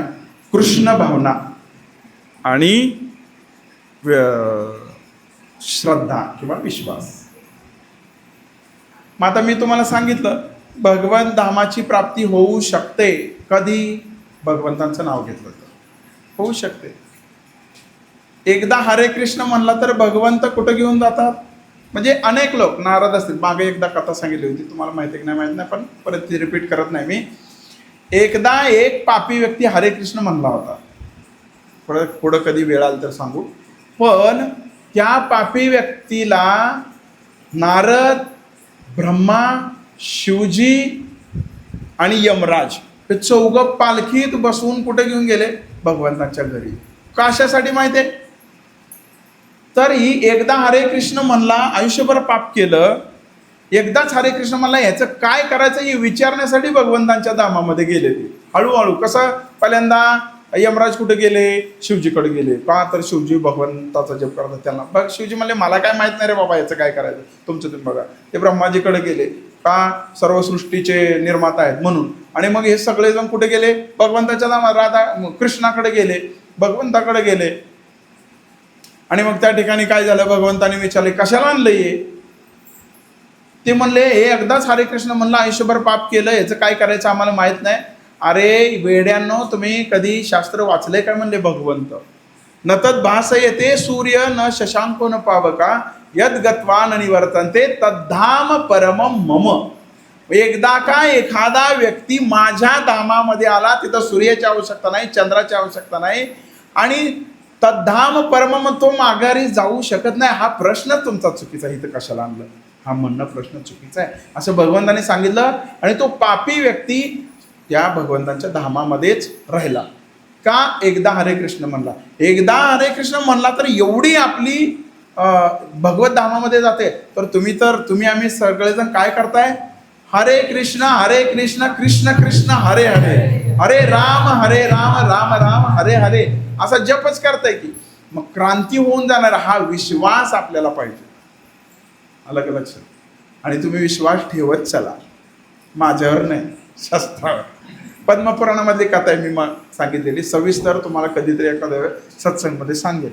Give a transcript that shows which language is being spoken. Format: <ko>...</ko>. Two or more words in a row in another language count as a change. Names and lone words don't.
<mr>कृष्ण भावना आणि श्रद्धा किंवा विश्वास. मग आता मी तुम्हाला सांगितलं भगवंत धामाची प्राप्ती होऊ शकते. कधी? भगवंतांचं नाव घेतलं तर होऊ शकते. एकदा हरे कृष्ण म्हणला तर भगवंत कुठं घेऊन जातात? म्हणजे अनेक लोक नाराज असतील. मागे एकदा कथा सांगितली होती, तुम्हाला माहिती की नाही माहित नाही, पण परत ती रिपीट करत नाही मी. एकदा एक पापी व्यक्ती हरे कृष्ण म्हणला होता. परत पुढं कधी वेळ आला तर सांगू. पण त्या पापी व्यक्तीला नारद, ब्रह्मा, शिवजी आणि यमराज हे 4 पालखीत बसवून कुठे घेऊन गेले? भगवंताच्या घरी. कशासाठी माहिती आहे? तर ही एकदा हरे कृष्ण म्हणला, आयुष्यभर पाप केलं, एकदाच हरे कृष्ण म्हणला, ह्याचं काय करायचं हे विचारण्यासाठी भगवंतांच्या धामामध्ये गेले ते. हळूहळू कसं? पहिल्यांदा यमराज कुठे गेले? शिवजीकडे गेले. का? तर शिवजी भगवंताचा जप करतात त्यांना. बघ शिवजी म्हणले मला काय माहित नाही रे बाबा याचं काय करायचं, तुमचं तुम्ही बघा. ते ब्रह्माजीकडे गेले. का? सर्व सृष्टीचे निर्माता आहेत म्हणून. आणि मग हे सगळेजण कुठे गेले? भगवंताच्या धामात. राधा कृष्णाकडे गेले, भगवंताकडे गेले. आणि मग त्या ठिकाणी काय झालं? भगवंताने विचारले कशाला आणलं हे? ते म्हणले हे एकदाच हरे कृष्ण म्हणलं, आयुष्यभर पाप केलं, याचं काय करायचं आम्हाला माहित नाही, अरे वेड्यांनो, तुम्ही कधी शास्त्र वाचले काय म्हणले भगवंत?</mr> <sa>न तद भास येते सूर्य न शशांको न पावका यद गत्वा न निवर्तन्ते तद्धाम परम मम.</sa> <mr>एकदा का एखादा व्यक्ती माझ्या धामामध्ये आला, तिथं सूर्याची आवश्यकता नाही, चंद्राची आवश्यकता नाही, आणि</mr> <sa>तद्धाम परम,</sa> <mr>तो माघारी जाऊ शकत नाही. हा प्रश्न तुमचा चुकीचा आहे. इथं कशाला आणलं? हा म्हणणं प्रश्न चुकीचा आहे असं भगवंताने सांगितलं. आणि तो पापी व्यक्ती त्या भगवंतांच्या धामामध्येच राहिला. का? एकदा हरे कृष्ण म्हणला. एकदा हरे कृष्ण म्हणला तर एवढी आपली भगवत धामामध्ये जाते. तर तुम्ही आम्ही सगळेजण काय करताय? हरे कृष्ण कृष्ण कृष्ण हरे हरे, हरे राम राम राम हरे हरे असा जपच करताय की. मग क्रांती होऊन जाणार. हा विश्वास आपल्याला पाहिजे. आलं का लक्षात? आणि तुम्ही विश्वास ठेवत चला, माझ्यावर नाही, शास्त्रावर. पद्मपुराणामधली कथा आहे, मी सांगितलेली सविस्तर, तुम्हाला कधीतरी एखाद्या वेळ सत्संगमध्ये सांगेल.</mr>